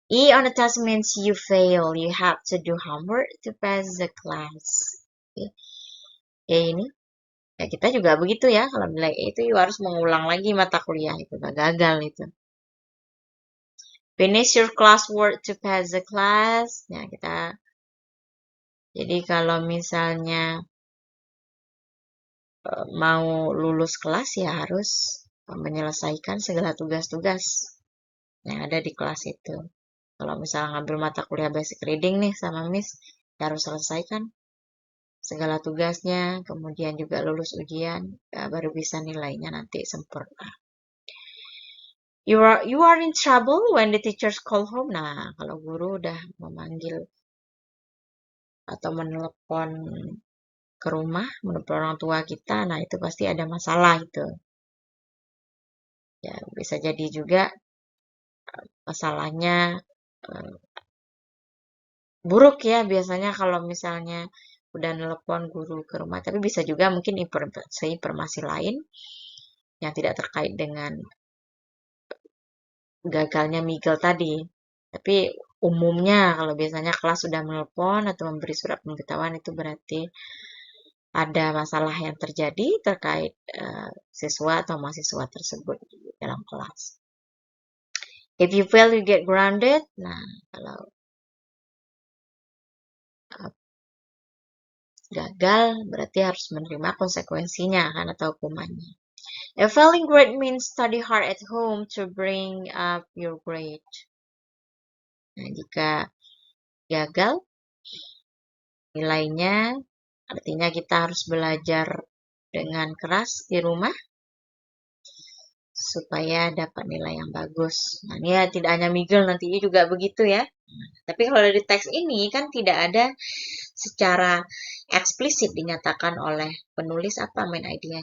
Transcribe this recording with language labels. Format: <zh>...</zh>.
<en>E on the test means you fail. You have to do homework to pass the class.</en> <id>E ini, ya kita juga begitu ya. Kalau nilai E itu you harus mengulang lagi mata kuliah itu, gagal itu.</id> <en>Finish your classwork to pass the class.</en> <id>Nah, jadi kalau misalnya mau lulus kelas ya harus menyelesaikan segala tugas-tugas yang ada di kelas itu. Kalau misalnya ngambil mata kuliah basic reading nih sama Miss, ya harus selesaikan segala tugasnya, kemudian juga lulus ujian, ya baru bisa nilainya nanti sempurna.</id> <en>You are in trouble when the teachers call home.</en> <id>Nah, kalau guru udah memanggil atau menelepon ke rumah, menelepon orang tua kita, nah itu pasti ada masalah itu. Ya, bisa jadi juga masalahnya buruk ya biasanya kalau misalnya udah nelpon guru ke rumah. Tapi bisa juga mungkin informasi lain yang tidak terkait dengan gagalnya Miguel tadi. Tapi umumnya kalau biasanya kelas sudah menelpon atau memberi surat pemberitahuan itu berarti ada masalah yang terjadi terkait siswa atau mahasiswa tersebut di dalam kelas.</id> <en>If you fail, you get grounded.</en> <id>Nah, kalau gagal berarti harus menerima konsekuensinya kan atau hukumannya.</id> <en>A failing grade means study hard at home to bring up your grade.</en> <id>Nah, jika gagal nilainya artinya kita harus belajar dengan keras di rumah supaya dapat nilai yang bagus. Nah, ini ya tidak hanya Miguel, nantinya juga begitu ya. Tapi kalau dari teks ini kan tidak ada secara eksplisit dinyatakan oleh penulis apa main idenya.</id>